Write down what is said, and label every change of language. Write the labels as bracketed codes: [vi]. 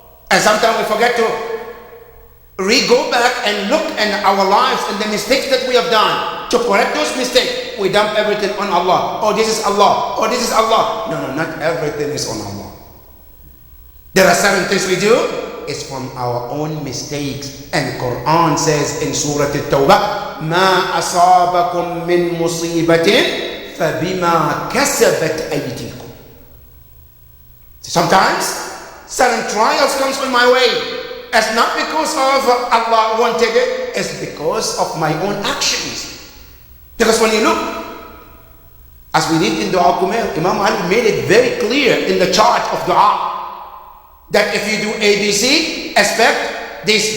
[en] And sometimes we forget to go back and look in our lives and the mistakes that we have done. To correct those mistakes, we dump everything on Allah. Oh, this is Allah. Oh, this is Allah. No, not everything is on Allah. There are certain things we do, it's from our own mistakes. And Quran says in Surah At-Tawbah, [ar] مَا أَصَابَكُم مِّن مُصِيبَةٍ فَبِمَا كَسَبَتْ أَيْدِيكُم. [en] Sometimes certain trials comes on my way. It's not because of Allah wanted it, it's because of my own actions. Because when you look, as we read in Dua Kumail, Imam Ali made it very clear in the chart of Dua that if you do ABC, expect this.